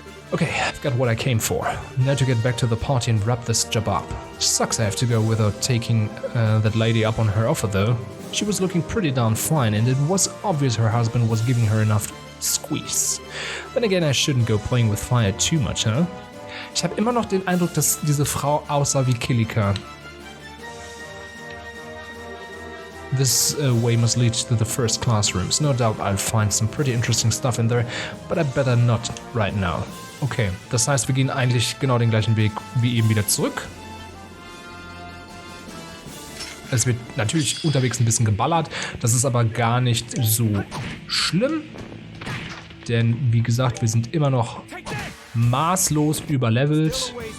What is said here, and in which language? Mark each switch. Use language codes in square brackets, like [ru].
[en] Okay, I've got what I came for. Now to get back to the party and wrap this job up. Sucks I have to go without taking that lady up on her offer though. She was looking pretty darn fine and it was obvious her husband was giving her enough squeeze. Then again, I shouldn't go playing with fire too much, huh? [de] Ich habe immer noch den Eindruck, dass diese Frau aussah wie Kilika. [en] This way must lead to the first classrooms. No doubt I'll find some pretty interesting stuff in there, but I better not right now. [de] Okay, das heißt, wir gehen eigentlich genau den gleichen Weg wie eben wieder zurück. Es wird natürlich unterwegs ein bisschen geballert, das ist aber gar nicht so schlimm. Denn, wie gesagt, wir sind immer noch maßlos überlevelt.